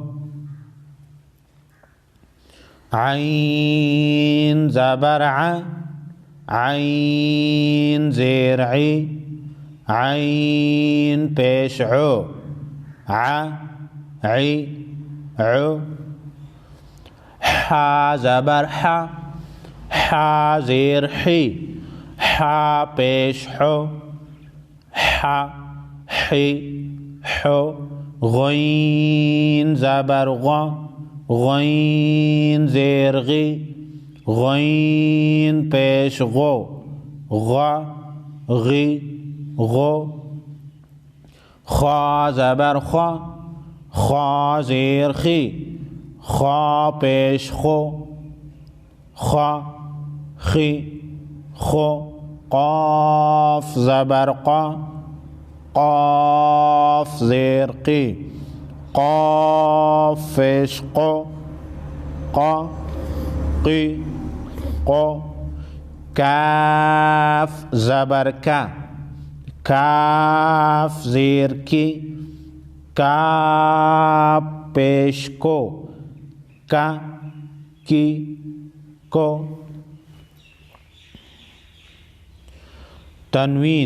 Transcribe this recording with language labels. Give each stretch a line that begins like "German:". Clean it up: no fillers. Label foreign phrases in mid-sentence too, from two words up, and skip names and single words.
Urdu: عین زبر ع، عین زیر عی، عین پیش عو، ع عی عو، حا زبر ح، حا زیر حی، حا پیش حو، حا حی حو، غین زبر غ، غین زیر غی، غین پیش غو، غ غی غو، خا زبر خا، خا زیر خی، خا پیش خو، خا خی خو، قاف زبر قا، قاف زیر قی، قاف پیش قو، قا قی قو، کاف زبر کا، کاف زیر کی، کاف پیش کو، کا کی کو، تنوین۔